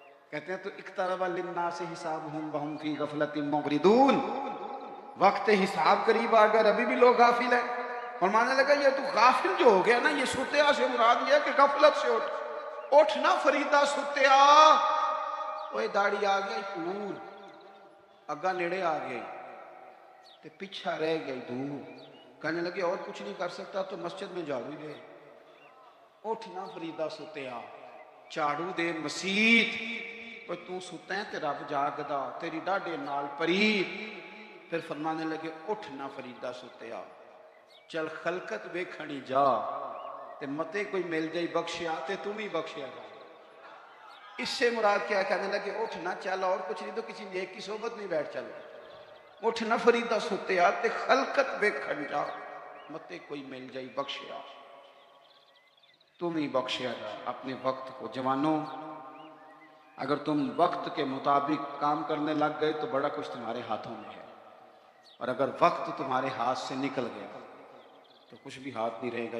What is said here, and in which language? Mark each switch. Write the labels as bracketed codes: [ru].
[ur] کہتے ہیں تو [ar] اقترب للناس حسابهم وهم فی غفلۃ معرضون, [ur] وقت حساب قریب آ گیا, ابھی بھی لوگ غافل ہیں. اور ماننے لگا یہ تو غافل جو ہو گیا نا, یہ سوتیا سے مراد یہ ہے کہ غفلت سے اٹھ. [pa] اٹھ نا فریدہ سوتیا. وہ داڑھی آ گیا پور, اگا نیڑے آ گئی تے پیچھا رہ گئی دور. [ur] کہنے لگے اور کچھ نہیں کر سکتا تو مسجد میں جھاڑو دے. [pa] اٹھ نہ فریدا ستیا, جھاڑو دے مسیت. کوئی تو ستا ہے تے رب جاگدا, تیری ڈاڈے نال پرید. [ur] پھر فرمانے لگے [pa] اٹھ نہ فریدا ستیا, چل خلقت ویکھنی جا, تے متے کوئی مل جائی بخشیا تے تم ہی بخشیا جا. [ur] اس سے مراد کیا؟ کہنے لگے اٹھ نہ, چل اور کچھ نہیں تو کسی نیک کی صحبت میں بیٹھ چل. [pa] اٹھ نہ فریدا ستیا تے خلقت ویکھن جا, متے کوئی مل جائی بخشیا تم ہی بخشیا جا. [ur] اپنے وقت کو جوانوں, اگر تم وقت کے مطابق کام کرنے لگ گئے تو بڑا کچھ تمہارے ہاتھوں میں ہے, اور اگر وقت تمہارے ہاتھ سے نکل گیا تو کچھ بھی ہاتھ نہیں رہے گا.